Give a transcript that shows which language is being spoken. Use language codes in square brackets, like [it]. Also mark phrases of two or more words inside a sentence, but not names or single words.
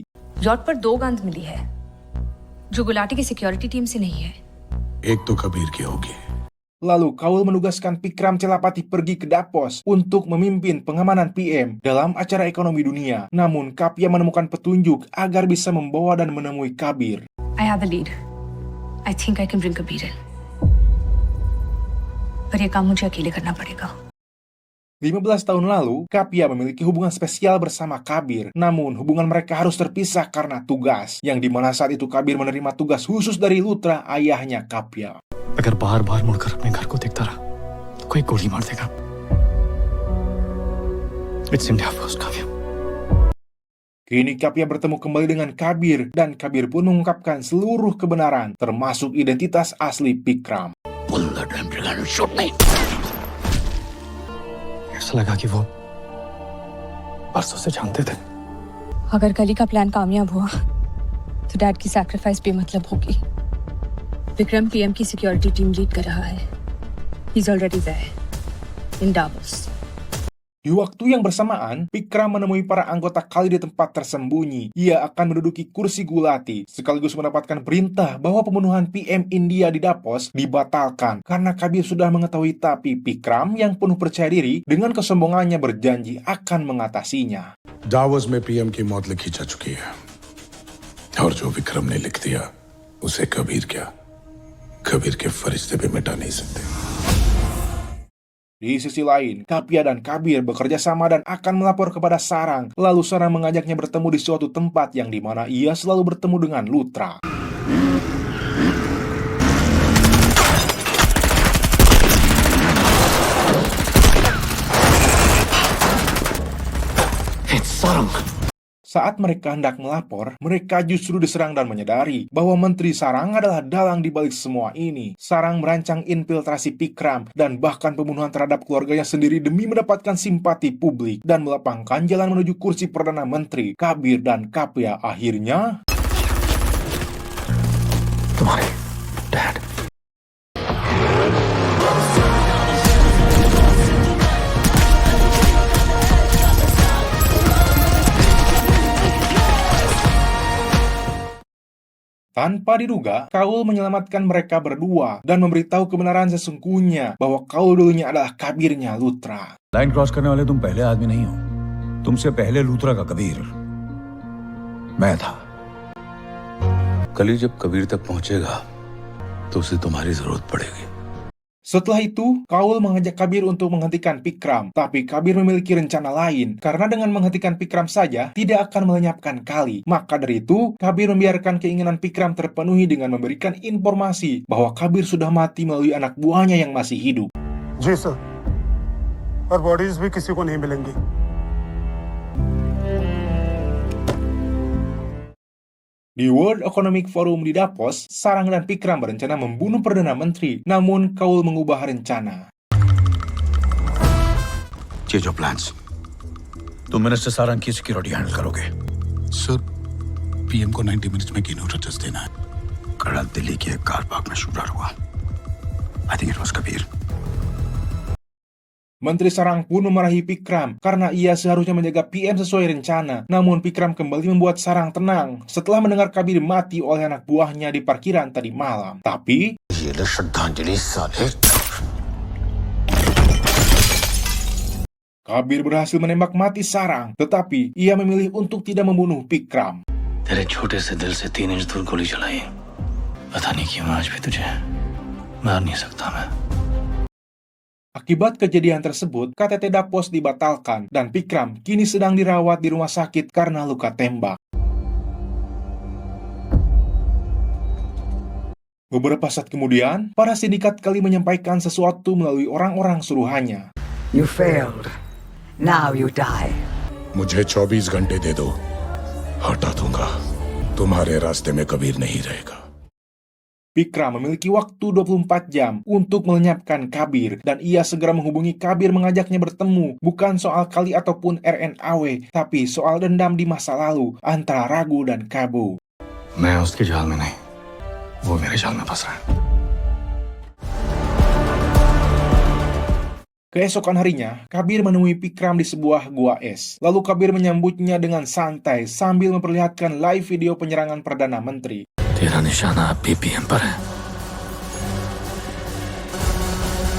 [hi] यार्ड पर 2 गन्स मिली है जो गुलाटी की [en] security team [hi] से नहीं है। एक तो कबीर की होगी, [id] Lalu Kaul menugaskan Pikram Celapati pergi ke Davos untuk memimpin pengamanan PM dalam acara ekonomi dunia. Namun Kapia menemukan petunjuk agar bisa membawa dan menemui Kabir. [en] I have a lead. I think I can bring Kabir in. [hi] पर ये काम मुझे अकेले करना पड़ेगा. [id] 15 tahun lalu, Kapia memiliki hubungan spesial bersama Kabir. Namun, hubungan mereka harus terpisah karena tugas, yang dimana saat itu Kabir menerima tugas khusus dari Luthra, ayahnya Kapia. [hi] अगर बार-बार मुड़कर अपने घर को देखता रहा तो कोई गोली मार देगा. [en] It's India first, Kavya. [id] Kini Kapia bertemu kembali dengan Kabir, dan Kabir pun mengungkapkan seluruh kebenaran, termasuk identitas asli Pikram. [en] Pull the damn trigger and shoot me. [hi] ऐसा लगा कि वो परसों से जानते थे. अगर कली का प्लान कामयाब हुआ तो डैड की सैक्रिफाइस बेमतलब होगी. विक्रम पीएम की [en] security team lead [hi] कर रहा है. He's already there in Davos. [id] Di waktu yang bersamaan, Pikram menemui para anggota Kali di tempat tersembunyi. Ia akan menduduki kursi Gulati, sekaligus mendapatkan perintah bahwa pembunuhan PM India di Davos dibatalkan karena Kabir sudah mengetahui, tapi Pikram yang penuh percaya diri dengan kesombongannya berjanji akan mengatasinya. [hi] दावोस में पीएम की मौत लिखी जा चुकी है और जो विक्रम ने लिख दिया उसे कबीर के फरिश्ते भी मिटा नहीं सकते. [id] Di sisi lain, Kapia dan Kabir bekerja sama dan akan melapor kepada Sarang. Lalu Sarang mengajaknya bertemu di suatu tempat yang dimana ia selalu bertemu dengan Luthra. [en] It's Sarang. [id] Saat mereka hendak melapor, mereka justru diserang dan menyadari bahwa Menteri Sarang adalah dalang di balik semua ini. Sarang merancang infiltrasi Pikram dan bahkan pembunuhan terhadap keluarganya sendiri demi mendapatkan simpati publik dan melapangkan jalan menuju kursi Perdana Menteri. Kabir dan Kapia akhirnya [hi] तुम्हारे डैड. [id] Tanpa diduga, Kaul menyelamatkan mereka berdua dan memberitahu kebenaran sesungguhnya bahwa Kaul dulunya adalah kabirnya Luthra. [en] line cross [hi] करने वाले तुम पहले आदमी नहीं हो. तुमसे पहले लूथरा का कबीर मैं था. कली जब कबीर तक पहुंचेगा तो उसे तुम्हारी जरूरत पड़ेगी. [id] Setelah itu, Kaul mengajak Kabir untuk menghentikan Pikram, tapi Kabir memiliki rencana lain, karena dengan menghentikan Pikram saja, tidak akan melenyapkan Kali. Maka dari itu, Kabir membiarkan keinginan Pikram terpenuhi dengan memberikan informasi bahwa Kabir sudah mati melalui anak buahnya yang masih hidup. [hi] जी सर, और बॉडीज भी किसी को नहीं मिलेंगी. [id] Di World Economic Forum di Davos, Sarang dan Pikram berencana membunuh Perdana Menteri, namun Kaul mengubah rencana. [hi] ये जो प्लान्स तुम मिनिस्टर सारंग की [en] security handle [hi] करोगे. सर, पीएम को 90 मिनट्स में की नोटिस देना है. कल दिल्ली के एक [en] car park [hi] में शूटर हुआ. [en] I think it was Kabir. [id] Menteri Sarang pun memarahi Pikram karena ia seharusnya menjaga PM sesuai rencana. Namun Pikram kembali membuat Sarang tenang setelah mendengar Kabir mati oleh anak buahnya di parkiran tadi malam. Tapi Kabir berhasil menembak mati Sarang, tetapi ia memilih untuk tidak membunuh Pikram. [hi] तेरे छोटे से दिल से 3 इंच दूर गोली चलाई. पता नहीं क्यों आज भी तुझे मार नहीं सकता मैं. [id] Akibat kejadian tersebut, KTT Davos dibatalkan dan Pikram kini sedang dirawat di rumah sakit karena luka tembak. Beberapa saat kemudian, para sindikat Kali menyampaikan sesuatu melalui orang-orang suruhannya. [en] You failed. Now you die. [hi] मुझे 24 घंटे दे दो, हटा दूंगा. तुम्हारे रास्ते में कबीर नहीं रहेगा. [id] Pikram memiliki waktu 24 jam untuk melenyapkan Kabir, dan ia segera menghubungi Kabir mengajaknya bertemu, bukan soal Kali ataupun RNAW, tapi soal dendam di masa lalu antara Raghu dan Kabu. [hi] मैं उसके जाल में नहीं, वो मेरे जाल में फंस रहा है. [id] Keesokan harinya, Kabir menemui Pikram di sebuah gua es. Lalu Kabir menyambutnya dengan santai sambil memperlihatkan [en] live video [id] penyerangan Perdana Menteri. [hi] तेरा निशाना अब भी पीएम पर है.